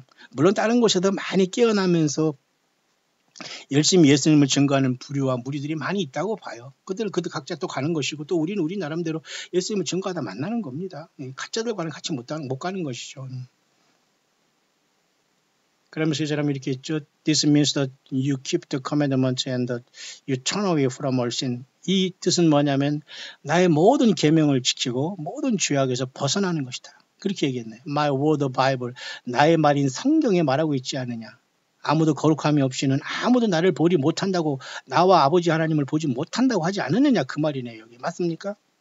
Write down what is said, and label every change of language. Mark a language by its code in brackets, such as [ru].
[ko] 물론 다른 곳에도 많이 깨어나면서 열심히 예수님을 증거하는 부류와 무리들이 많이 있다고 봐요. 그들 각자 또 가는 것이고 또 우리는 우리 나름대로 예수님을 증거하다 만나는 겁니다. 가짜들과는 같이 못 가는 것이죠. 그러면서 이 사람이 이렇게 했죠. [en] This means that you keep the commandments and that you turn away from all sin. [ko] 이 뜻은 뭐냐면 나의 모든 계명을 지키고 모든 죄악에서 벗어나는 것이다. 그렇게 얘기했네요. [en] My word of Bible. [ko] 나의 말인 성경에 말하고 있지 않느냐. 아무도 거룩함이 없이는 아무도 나를 보지 못한다고 나와 아버지 하나님을 보지 못한다고 하지 않느냐 그 말이네요. 여기 맞습니까?